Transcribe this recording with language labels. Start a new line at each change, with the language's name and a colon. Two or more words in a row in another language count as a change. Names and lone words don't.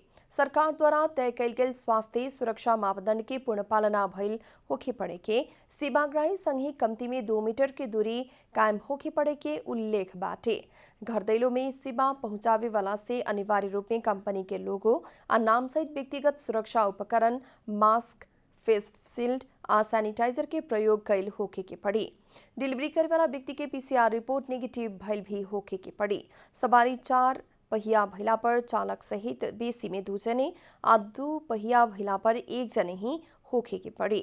Bhojpuri: सरकार द्वारा तय कल गेल स्वास्थ्य सुरक्षा मापदंड के पूर्ण पालना भइल होके पड़े के सेवाग्राही संगे कमती में 2 मीटर की दूरी कायम होके पड़े के उल्लेख बाटे। घर दैलो में सेवा पहुंचावे वाला से अनिवार्य रूप में कंपनी के लोगो आ नाम सहित व्यक्तिगत सुरक्षा उपकरण, मास्क,
English: face shield
Bhojpuri: आ सैनिटाइजर के प्रयोग कैल होके के पड़ी। डिलीवरी करे वाला व्यक्ति के
English: PCR report negative
Bhojpuri: भइल भी होके के पड़ी। सवारी 4 पहिया भइला पर चालक सहित बेसी में 2 जने आ 2 पहिया भइला पर 1 जने ही होखे के पड़े।